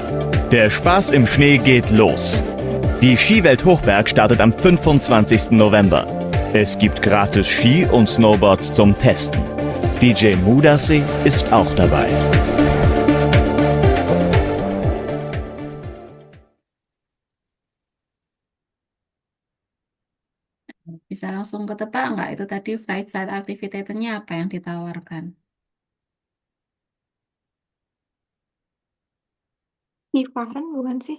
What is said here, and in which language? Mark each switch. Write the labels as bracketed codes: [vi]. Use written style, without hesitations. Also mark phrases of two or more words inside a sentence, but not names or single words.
[de] Der Spaß im Schnee geht los. Die Skiwelt Hochberg startet am 25. November. Es gibt gratis Ski und Snowboards zum Testen. DJ Mudasseh ist auch dabei. [id] Bisa langsung ketebak nggak itu tadi Freizeitaktivitätennya apa yang ditawarkan? Skifahren bukan sih?